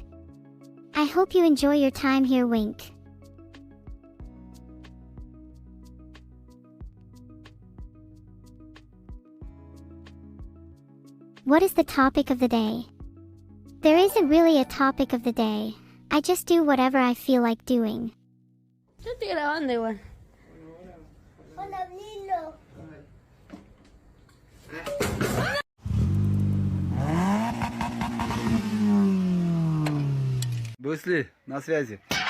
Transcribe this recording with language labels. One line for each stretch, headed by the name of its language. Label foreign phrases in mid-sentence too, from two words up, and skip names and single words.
English: I hope you enjoy your time here, Wink. What is the topic of the day? There isn't really a topic of the day. I just do whatever I feel like doing.
Spanish: Yo estoy grabando igual.
Russian: Bruce Lee, на связи.